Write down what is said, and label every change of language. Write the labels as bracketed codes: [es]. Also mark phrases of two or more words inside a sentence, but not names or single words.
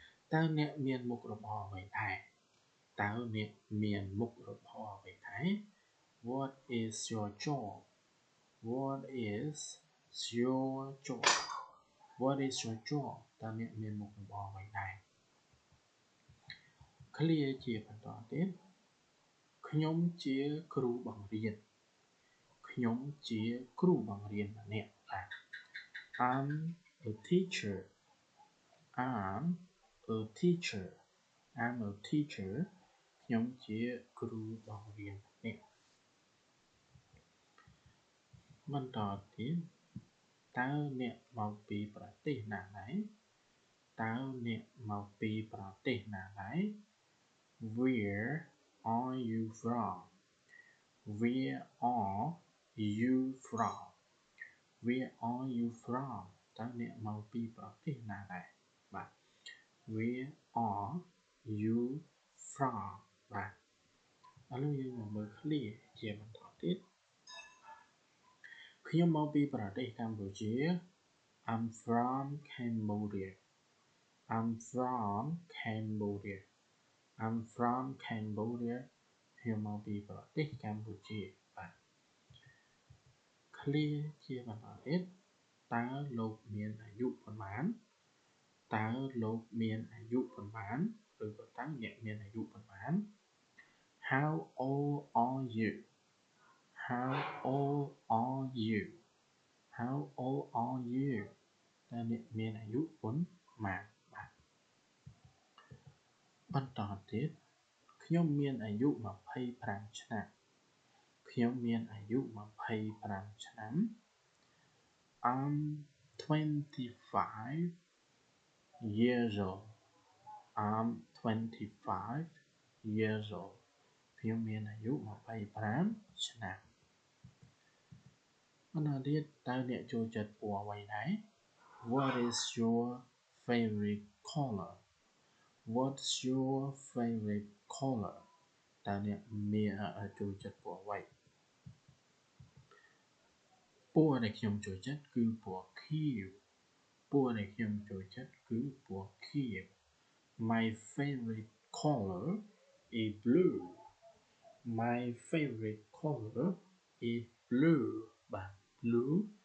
[km] តើអ្នកមានមុខរបរអ្វីដែរតើអ្នកមានមុខរបរអ្វីដែរ [en] What is your job What is your job What is your job [km] តើអ្នកមានមុខរបរអ្វីដែរ Clear ជាបន្តទៀតខ្ញុំជាគ្រូបង្រៀនខ្ញុំជាគ្រូបង្រៀនម្នាក់បាទ [en] I'm a teacher I'm a teacher I'm a teacher [km] ខ្ញុំជាគ្រូបង្រៀនម្នាក់ បន្តទៀតតើអ្នកមកពីប្រទេសណាដែរតើអ្នកមក ពីប្រទេសណាដែរ [en] Where are you from Where are you from Where are you from [km] តើអ្នកមកពីប្រទេសណាដែរបាទ [en] Where are you from [km] បាទឥឡូវយើងមកមើល clear ជាបន្តទៀត ខ្ញុំមកពីប្រទេសកម្ពុជា [en] I'm from Cambodia I'm from Cambodia I'm from Cambodia [km] ខ្ញុំមកពីប្រទេសកម្ពុជាបាទ clear ជាបន្តទៀតតើលោកមានអាយុប៉ុន្មានតើលោកមានអាយុប៉ុន្មានឬក៏តើអ្នកមានអាយុប៉ុន្មាន [en] How old are you How old are you How old are you [km] តើអ្នកមានអាយុប៉ុន្មានបាទ បន្តទៀតខ្ញុំមានអាយុ25ឆ្នាំខ្ញុំមានអាយុ25ឆ្នាំ [en] I'm 25 years old I'm 25 years old [km] ខ្ញុំមានអាយុ25ឆ្នាំ បន្តទៀតតើអ្នកចូលចិត្តពណ៌អ្វីដែរ [en] What is your favorite color What's your favorite color [km] តើអ្នកមានចូលចិត្តពណ៌អ្វី ពណ៌ដែលខ្ញុំចូលចិត្តគឺពណ៌ខៀវពណ៌ដែលខ្ញុំចូលចិត្តគឺពណ៌ខៀវ [en] My favorite color is blue My favorite color is blue [km] បាទ blue